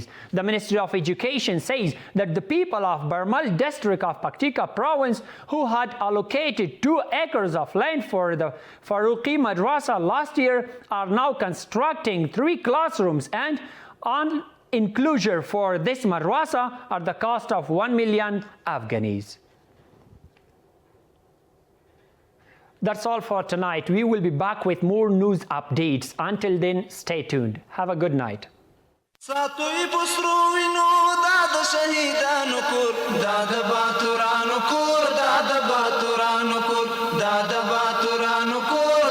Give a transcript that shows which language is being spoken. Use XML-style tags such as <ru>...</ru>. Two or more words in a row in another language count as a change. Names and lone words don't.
<en>The Ministry of Education says that the people of Barmal district of Paktika province, who had allocated 2 acres of land for the Faruqi madrasa last year, are now constructing 3 classrooms and on enclosure for this madrasa at the cost of 1 million Afghanis. That's all for tonight. We will be back with more news updates. Until then, stay tuned. Have a good night.</en> <ps>ساتوی پسرو وینو دا د شهیدانو کور دا د باتورانو کور دا د باتورانو کور دا د باتورانو کور</ps>